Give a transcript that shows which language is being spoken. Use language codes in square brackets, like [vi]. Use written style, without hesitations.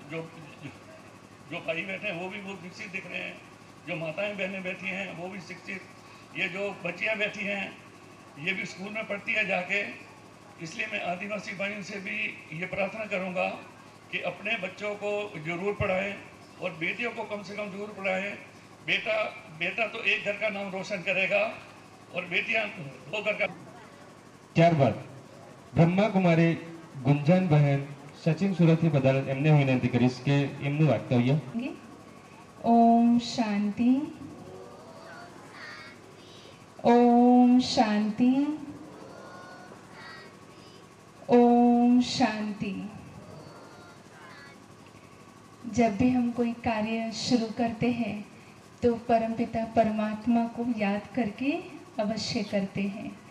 [hi] जो भाई बैठे हैं वो भी बहुत विकसित दिख रहे हैं, जो माताएं बहनें बैठी हैं वो भी शिक्षित, ये जो बच्चियां बैठी हैं ये भी स्कूल में पढ़ती है जाके। इसलिए मैं आदिवासी भाइयों से भी ये प्रार्थना करूंगा कि अपने बच्चों को जरूर पढ़ाएं और बेटियों को कम से कम जरूर पढ़ाएं। बेटा तो एक घर का नाम रोशन करेगा और बेटियां 2 घर का। [gu] ત્યારબાદ બ્રહ્માકુમારી ગુંજાન બહેન સચિન સુરતથી પધારેલ, એમને હું વિનંતી કરીશ કે એમનું વાક્તવ્ય. [hi] ओम शांति, ओम शांति, ओम शांति। जब भी हम कोई कार्य शुरू करते हैं तो परमपिता परमात्मा को याद करके अवश्य करते हैं।